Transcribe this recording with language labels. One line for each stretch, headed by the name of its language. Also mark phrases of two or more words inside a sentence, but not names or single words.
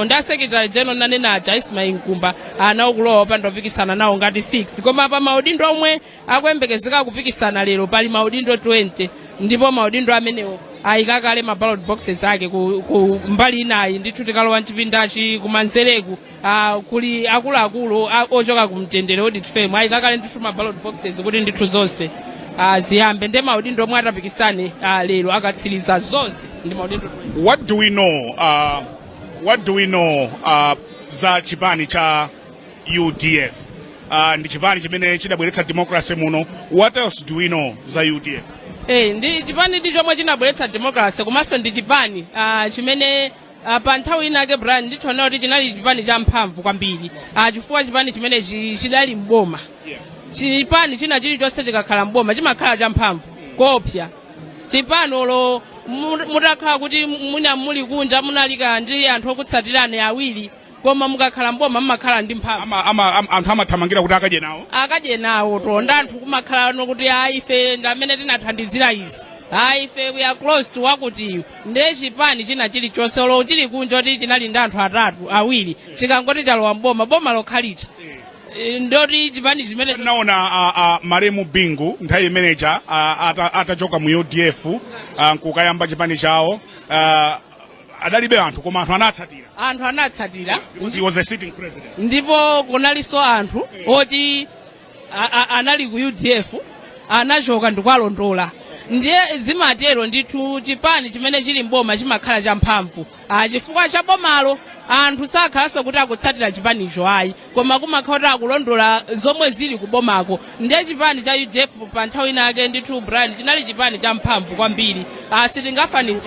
Nyanja: ndi Secretary General nanenaja Ismail Nkumba anawo kulowa opanda opikisana nawo ngati 6 koma pa maudindo omwe akuyembekezeka kupikisana lero pali maudindo 20 ndipo maudindo amenewo ayikakale ma
English: ballot boxes
Nyanja: ake ku mbali inayi ndithu tikalowa mchipindachi kumanzereku kuli akuluakulu ochoka kumtendere
English: audit firm
Nyanja: ayikakale ndithu ma ballot boxes kuti ndithu zonse ziyambe ndi maudindo omwe atapikisane lero akatsiriza zonse ndi maudindo.
English: What do we know
Nyanja: za chipani cha
English: UDF?
Nyanja: Ndi chipani chimene chidabweretsa democracy muno.
English: What else do we know za UDF?
Nyanja: Ndi chipani ndi chomwe chinabweretsa democracy komanso ndi chipani chimene pa nthawi inake Brian ndithona kuti chinali chipani cha mphamvu kwambiri chifukwa chipani chimene chidali mboma. Chipani china chilichonse chikakhala mboma chimakhala cha mphamvu kopya. Chipanolo mutakhala kuti muli kunja munalika ndi anthu okutsatirane awiri koma mukakhala mboma mumakhala ndi mphamvu. Anthu amathamangira kuti akadye nawo tonda anthu kumakhala kuti ife ndamene tinathandizira izi ife
English: we are close to
Nyanja: wakuti ndiye chipani china chilichonse olo chili kunja kuti chinali ndi anthu atatu awiri chikangoti chalowa mboma boma lokhalitsa ndoti chipani chimene naona Malemu Bingu nthawi manager atachoka mu UDF nkukayamba chipani chawo adalibe anthu koma anthu anatsatira.
English: He was a sitting president.
Nyanja: Ndipo kunaliso anthu oti anali ku UDF anachoka ndikwalondola ndiye zimatero ndithu chipani chimene chili mboma chimakhala cha mphamvu chifukwa cha bomalo anthu sakhalanso kuti akutsatira chipanicho ayi koma kumakhala akulondola zomwe zili kubomako ndiye chipani cha UDF pa nthawi inake ndithu Brian chinali chipani cha mphamvu kwambiri sitingafanizire.